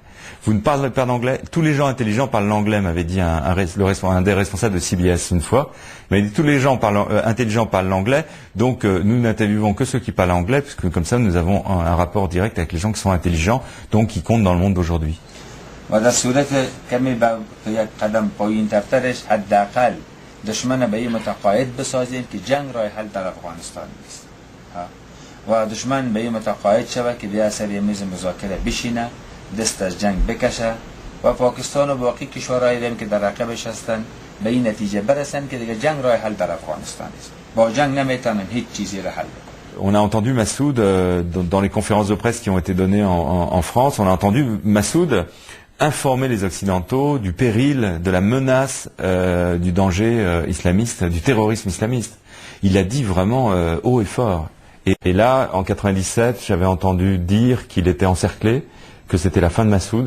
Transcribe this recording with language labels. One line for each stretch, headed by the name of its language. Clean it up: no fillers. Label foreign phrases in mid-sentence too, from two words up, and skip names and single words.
French: Vous ne parlez pas d'anglais, tous les gens intelligents parlent l'anglais, m'avait dit un des responsables de CBS une fois. Mais tous les gens intelligents parlent l'anglais, donc nous n'interviewons que ceux qui parlent anglais, puisque comme ça nous avons un rapport direct avec les gens qui sont intelligents, donc qui comptent dans le monde d'aujourd'hui.
Persian: و در صورت کمی با یک قدم پایین ترترش حداقل دشمن به این متقاعد بسازیم که جنگ راه حل در افغانستان نیست و دشمن به این متقاعد شود که بیا سر میز مذاکره بشینه دست از جنگ بکشه و پاکستان و باقی کشورهای دیگه که در رقبش هستن به این نتیجه برسن که دیگه جنگ راه حل در افغانستان نیست با جنگ نمیتونن هیچ چیزی را حل بکنن.
French: On a entendu Massoud dans les conférences de presse qui ont été données en France, on a entendu Massoud informer les Occidentaux du péril, de la menace, du danger islamiste, du terrorisme islamiste. Il a dit vraiment haut et fort. Et là, en 97, j'avais entendu dire qu'il était encerclé, que c'était la fin de Massoud.